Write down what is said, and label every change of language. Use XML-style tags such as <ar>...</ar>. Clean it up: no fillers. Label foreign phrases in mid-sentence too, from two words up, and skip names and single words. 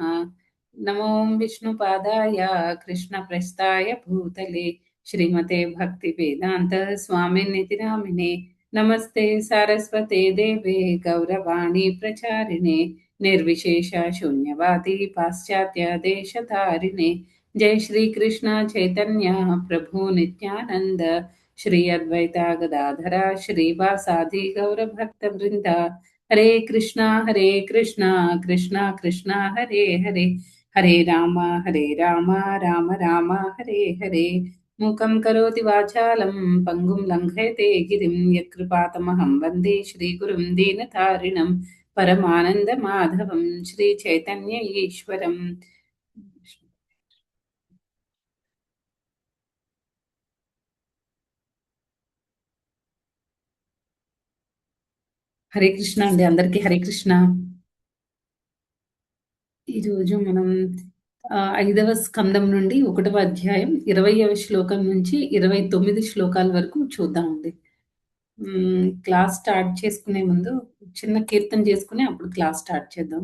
<sa>नमो विष्णुपादाय कृष्णप्रस्थाय भूतले श्रीमते भक्तिवेदान्त स्वामिनिति नामिने. नमस्ते सारस्वते देवे गौरवाणि प्रचारिणे निर्विशेष शून्यवादि पाश्चात्य देशतारिणे. जय श्री कृष्ण चैतन्य प्रभु नित्यानंद श्री अद्वैता गदाधरा श्रीवासादि गौर भक्त वृंदा. हरे कृष्णा कृष्णा कृष्णा हरे हरे, हरे राम राम राम हरे हरे. मूकं करोति वाचालं पङ्गुं लङ्घयते गिरिं यत्कृपातमहं वन्दे श्रीगुरुं दीनतारिणं परमानन्दमाधवं श्रीचैतन्य ईश्वरम्.</sa> <te>హరే కృష్ణ అండి, అందరికీ హరే కృష్ణ. ఈరోజు మనం 5వ స్కందం నుండి 1వ అధ్యాయం 20వ శ్లోకం నుంచి 29 శ్లోకాల వరకు చూద్దామండి. క్లాస్ స్టార్ట్ చేసుకునే ముందు చిన్న కీర్తన చేసుకుని అప్పుడు క్లాస్ స్టార్ట్ చేద్దాం.</te>